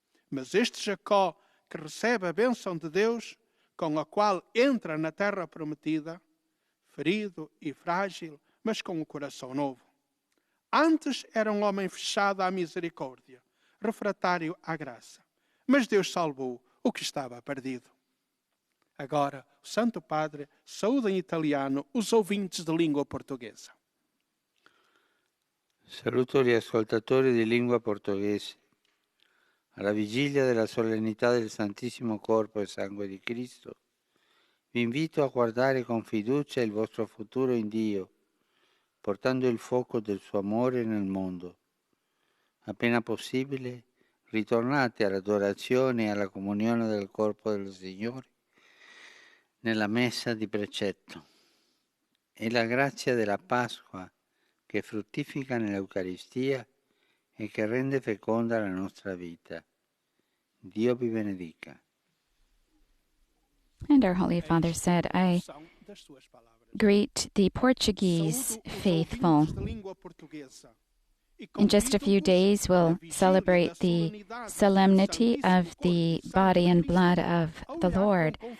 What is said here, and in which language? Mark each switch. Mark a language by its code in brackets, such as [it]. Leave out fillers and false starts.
[pt] Mas este Jacó, que recebe a bênção de Deus, com a qual entra na terra prometida, ferido e frágil, mas com o coração novo. Antes era um homem fechado à misericórdia, refratário à graça. Mas Deus salvou o que estava perdido. Agora, o Santo Padre saúda em italiano os ouvintes de língua portuguesa. [it] Saluto gli ascoltatori di lingua portoghese. Alla vigilia della solennità del Santissimo Corpo e Sangue di Cristo, vi invito a guardare con fiducia il vostro futuro in Dio, portando il fuoco del suo amore nel mondo. Appena possibile, ritornate all'adorazione e alla comunione del corpo del Signore nella messa di precetto. E la grazia della Pasqua che fruttifica nell'Eucaristia e che rende feconda la nostra vita. Dio vi benedica. [en] And our Holy Father said, I greet the Portuguese faithful. In just a few days, we'll celebrate the solemnity of the body and blood of the Lord.